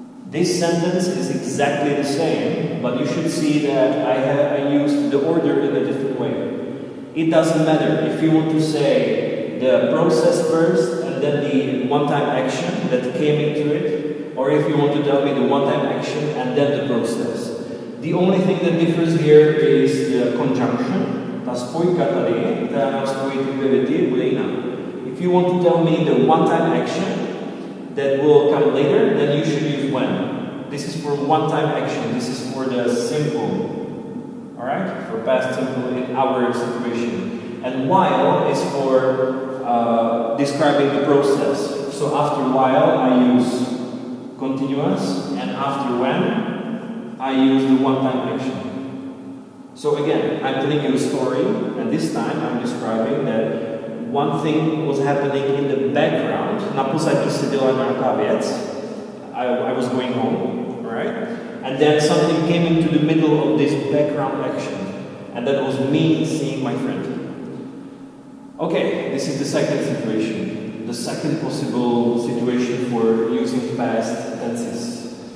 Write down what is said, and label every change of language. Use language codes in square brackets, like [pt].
[en] This sentence is exactly the same, but you should see that I used the order in a different way. It doesn't matter if you want to say the process first and then the one-time action that came into it, or if you want to tell me the one-time action and then the process. The only thing that differs here is the conjunction. [cs] Ta spojka tady, která má spojit dvě věty, bude jiná. [en] If you want to tell me the one-time action that will come later, then you should use when. This is for one-time action. This is for the simple. Alright? For past simple in our situation. And while is for describing the process. So after while, I use continuous, and after when, I use the one-time action. So again, I'm telling you a story, and this time I'm describing that one thing was happening in the background. [cs] Na pozadí se dělala nějaká věc. [en] I was going home, right? And then something came into the middle of this background action, and that was me seeing my friend. Okay, this is the second situation. The second possible situation for using past tenses.